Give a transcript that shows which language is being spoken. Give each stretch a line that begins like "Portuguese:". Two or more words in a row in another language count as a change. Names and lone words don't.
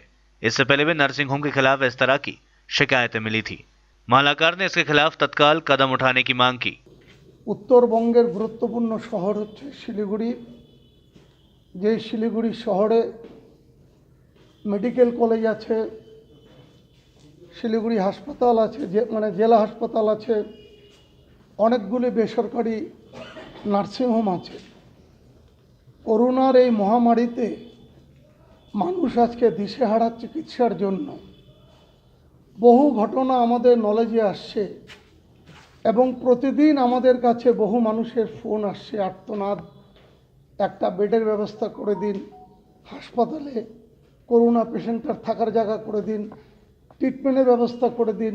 Hindi: इससे पहले भी
English: nursing home
Hindi: के खिलाफ इस तरह की शिकायतें मिली थी। मालाकार ने इसके खिलाफ तत्काल कदम उठाने की मांग की।
Bangla: উত্তরবঙ্গের গুরুত্বপূর্ণ শহর হচ্ছে শিলিগুড়ি। যে শিলিগুড়ি শহরে
English: medical college
Bangla: আছে, শিলিগুড়ি হাসপাতাল আছে, মানে জেলা হাসপাতাল আছে, অনেকগুলি বেসরকারি
English: nursing home
Bangla: আছে। करोनार এই মহামারীতে মানুষ আজকে দিশেহারা চিকিৎসার জন্য বহু ঘটনা আমাদের নলেজে আসছে এবং প্রতিদিন আমাদের কাছে বহু মানুষের ফোন আসছে আর্তনাদ, একটা বেডের ব্যবস্থা করে দিন, হাসপাতালে করোনা পেশেন্টটার থাকার জায়গা করে দিন, ট্রিটমেন্টের ব্যবস্থা করে দিন।